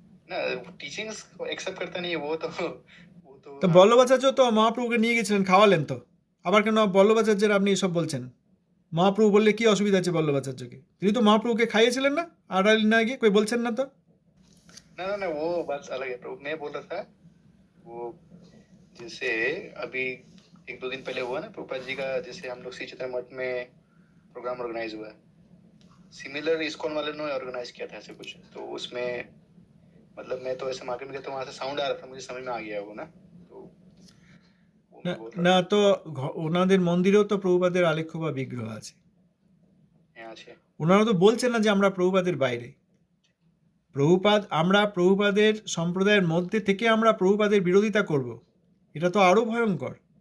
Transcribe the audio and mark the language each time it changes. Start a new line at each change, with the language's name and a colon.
Bangla: না, teachings accept করতে নেই, ও তো বল্লভাচার্য তো মহাপ্রভুকে নিয়ে গেছিলেন, খাওয়ালেন তো। আবার কেন বল্লভাচার্যের আপনি এসব বলছেন? মহাপ্রভু বললে কি অসুবিধা আছে বল্লভাচার্যকে? তিনি তো মহাপ্রভুকে খাইয়েছিলেন না, আড়াল না গিয়ে কই বলছেন না তো।
Hindi: ना ना ना, वो बात अलग है प्रभु। मैं बोल रहा था वो जैसे अभी 1-2 दिन पहले हुआ ना प्रभुपाद जी का, जैसे हम लोग श्री चैतन्य मठ में प्रोग्राम ऑर्गेनाइज हुआ, सिमिलर इस्कॉन वाले ने ऑर्गेनाइज किया था ऐसे कुछ, तो उसमें मतलब मैं तो ऐसे मार्केट में गया तो वहां से साउंड आ रहा था, मुझे समझ में आ गया वो ना, तो
Bangla: না তো ওনাদের মন্দিরেও তো প্রভুপাদের আলেখ্য বা বিগ্রহ আছে, ওনারা তো বলছেন না যে আমরা প্রভুপাদের বাইরে। আমরা প্রভুপাদের সম্প্রদায়ের মধ্যে থেকে আমরা প্রভুপাদের বিরোধিতা করব, এটা তো আরো ভয়ঙ্কর।